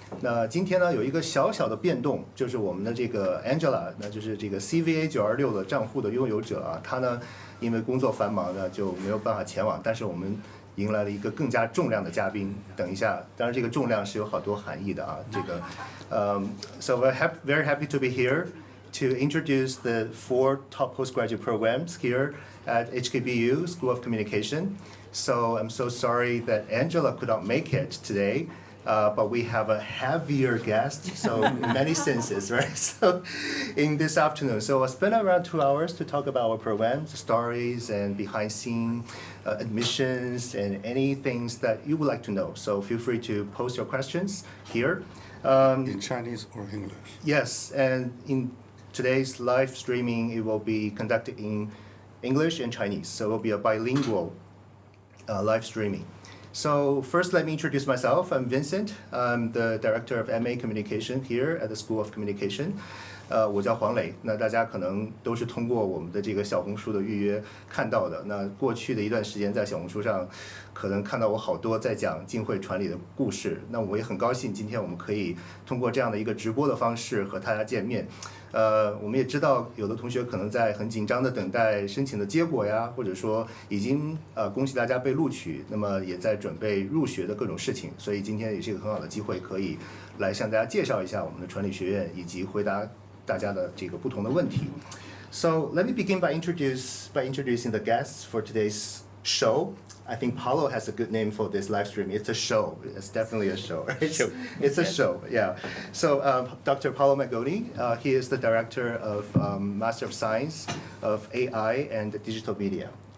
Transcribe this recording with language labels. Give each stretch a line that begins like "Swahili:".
Chinese: 那今天呢有一个小小的变动，就是我们的这个 Angela， 那就是这个 CVA 926的账户的拥有者啊，她呢因为工作繁忙呢就没有办法前往，但是我们迎来了一个更加重量的嘉宾。等一下，当然这个重量是有好多含义的啊。
English: 这个，So we're very happy to be here to introduce the 4 top postgraduate programs here at HKBU School of Communication. So I'm so sorry that Angela could not make it today. But we have a heavier guest, so in many senses, right? So in this afternoon, so I'll spend around 2 hours to talk about our programs, stories, and behind-scene admissions, and any things that you would like to know. So feel free to post your questions here. In Chinese or English? Yes, and in today's live streaming, it will be conducted in English and Chinese, so it will be a bilingual live streaming. So first, let me introduce myself. I'm Vincent. I'm the Director of MA Communication here at the School of Communication.
Chinese: 我叫黄磊。那大家可能都是通过我们的这个小红书的预约看到的。那过去的一段时间，在小红书上，可能看到我好多在讲浸会传理的故事。那我也很高兴，今天我们可以通过这样的一个直播的方式和大家见面。我们也知道，有的同学可能在很紧张的等待申请的结果呀，或者说已经恭喜大家被录取，那么也在准备入学的各种事情，所以今天也是一个很好的机会，可以来向大家介绍一下我们的传理学院，以及回答大家的这个不同的问题。
English: So let me begin by introducing the guests for today's show. I think Paulo has a good name for this live stream. It's a show. It's definitely a show, right? It's a show, yeah. So Dr. Paulo Magoni, he is the director of Master of Science of AI and Digital Media.